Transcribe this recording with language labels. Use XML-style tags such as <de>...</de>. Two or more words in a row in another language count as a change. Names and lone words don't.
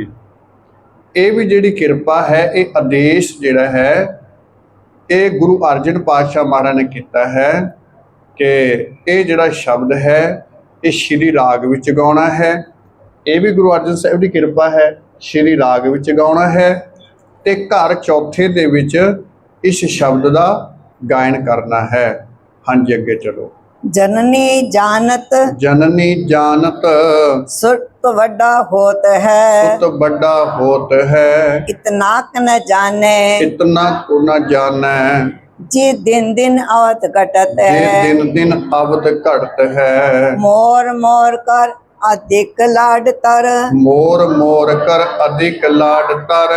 <pa>ਇਹ ਵੀ ਜਿਹੜੀ ਕਿਰਪਾ ਹੈ, ਇਹ ਆਦੇਸ਼ ਜਿਹੜਾ ਹੈ ਇਹ ਗੁਰੂ ਅਰਜਨ ਪਾਤਸ਼ਾਹ ਮਹਾਰਾਜ ਨੇ ਕੀਤਾ ਹੈ ਕਿ ਇਹ ਜਿਹੜਾ ਸ਼ਬਦ ਹੈ ਇਹ ਸ਼੍ਰੀ ਰਾਗ ਵਿੱਚ ਗਾਉਣਾ ਹੈ। ਇਹ ਵੀ ਗੁਰੂ ਅਰਜਨ ਸਾਹਿਬ ਦੀ ਕਿਰਪਾ ਹੈ, ਸ਼੍ਰੀ ਰਾਗ ਵਿੱਚ ਗਾਉਣਾ ਹੈ ਤੇ ਘਰ ਚੌਥੇ ਦੇ ਵਿੱਚ ਇਸ ਸ਼ਬਦ ਦਾ ਗਾਇਨ ਕਰਨਾ ਹੈ। ਹਾਂਜੀ, ਅੱਗੇ ਚਲੋ। ਜਨਨੀ ਜਾਨਤ ਜਨਨੀ ਜਾਨਤ ਸੁਤ ਵੱਡਾ ਹੋਤ ਹੈ, ਸੁਤ ਬੜਾ ਹੋਤ ਹੈ, ਇਤਨਾ ਕ ਨ ਜਾਨੇ ਇਤਨਾ ਕੋ ਨ ਜਾਨੇ, ਜੀ ਦਿਨ ਦਿਨ ਅਵਤ ਘਟਤ जे है, ਦਿਨ ਦਿਨ ਅਵਧ ਘਟਤ ਹੈ। ਮੋਰ ਮੋਰ ਕਰ ਅਧਿਕ ਲਾਡ ਤਰ, ਮੋਰ ਮੋਰ ਕਰ ਅਧਿਕ ਲਾਡ ਤਰ,</pa>